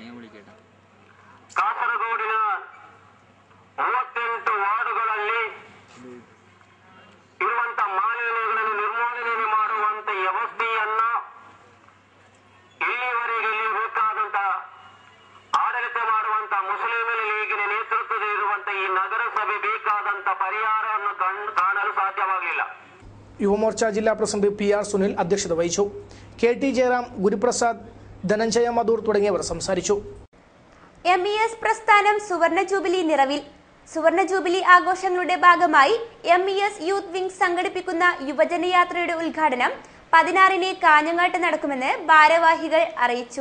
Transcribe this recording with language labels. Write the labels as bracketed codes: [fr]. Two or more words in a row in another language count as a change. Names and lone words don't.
[kn] ಕಾಸರಗೋಡಿನ 38 ವಾರ್ಡುಗಳಲ್ಲಿ ಇರುವಂತಹ ಮಾಲಿನ್ಯಗಳನ್ನು ನಿರ್ಮೂಲನೆ ಮಾಡುವಂತ ವ್ಯವಸ್ಥೆಯನ್ನ ಇಲ್ಲಿವರೆಗೆ ಬೇಕಾದಂತಹ ಆಡಳಿತ ಮಾಡುವಂತಹ ಮುಸ್ಲಿಂ ಲೀಗಿನ ನೇತೃತ್ವದಲ್ಲಿ ಇರುವಂತಹ ಈ ನಗರಸಭೆ ಬೇಕಾದಂತ ಪರಿಹಾರವನ್ನು ಕಾಣಲು ಸಾಧ್ಯವಾಗಲಿಲ್ಲ. [ml] യുവമോർച്ച ജില്ലാ പ്രസിഡന്റ് PR സുനിൽ അധ്യക്ഷത വഹിച്ചു. KT ജയറാം, ഗുരുപ്രസാദ്, ധനഞ്ജയ മധൂർ തുടങ്ങിയവർ സംസാരിച്ചു. MES പ്രസ്ഥാനം സുവർണ ജൂബിലി നിറവിൽ. സുവർണ ജൂബിലി ആഘോഷങ്ങളുടെ ഭാഗമായി MES യൂത്ത് വിംഗ് സംഘടിപ്പിക്കുന്ന യുവജനയാത്രയുടെ ഉദ്ഘാടനം 16-ന് കാഞ്ഞങ്ങാട്ട് നടക്കുമെന്ന് ഭാരവാഹികൾ അറിയിച്ചു.